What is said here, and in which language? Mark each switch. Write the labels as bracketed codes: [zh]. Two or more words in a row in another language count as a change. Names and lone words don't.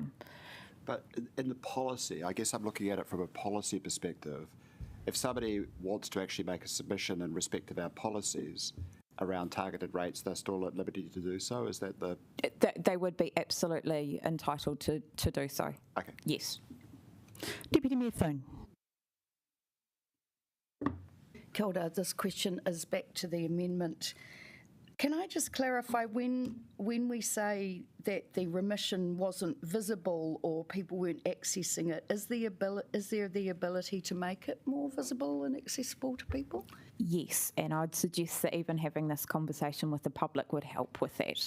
[en] But in the policy, I guess I'm looking at it from a policy perspective, if somebody wants to actually make a submission in respect of our policies around targeted rates, they're still at liberty to do so? Is that the... They would be absolutely entitled to do so. Okay. Yes. Deputy Mayor Thune. [mi] Kia ora, [en] this question is back to the amendment. Can I just clarify, when we say that the remission wasn't visible or people weren't accessing it, is there the ability to make it more visible and accessible to people? Yes, and I'd suggest that even having this conversation with the public would help with that.